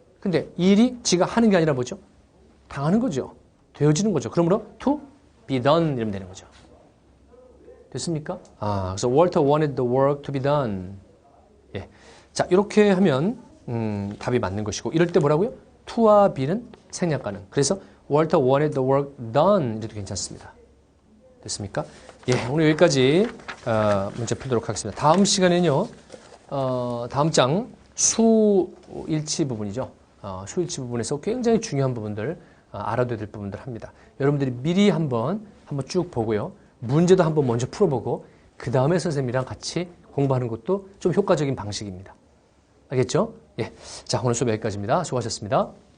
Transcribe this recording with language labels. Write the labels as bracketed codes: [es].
[ko] 근데 일이 지가 하는 게 아니라 뭐죠? 당하는 거죠. 되어지는 거죠. 그러므로 [en] to be done [ko] 이러면 되는 거죠. 됐습니까? 그래서 [en] Walter wanted the work to be done. [ko] 예. 자, 이렇게 하면 답이 맞는 것이고 이럴 때 뭐라고요? to와 be는 생략 가능. 그래서 [en] Walter wanted the work done [ko] 이래도 괜찮습니다. 됐습니까? 예, 오늘 여기까지 문제 풀도록 하겠습니다. 다음 시간에는요. 다음 장 수일치 부분이죠. 수일치 부분에서 굉장히 중요한 부분들 알아둬야 될 부분들 합니다. 여러분들이 미리 한번 쭉 보고요. 문제도 한번 먼저 풀어보고 그 다음에 선생님이랑 같이 공부하는 것도 좀 효과적인 방식입니다. 알겠죠? 예. 자, 오늘 수업 여기까지입니다. 수고하셨습니다.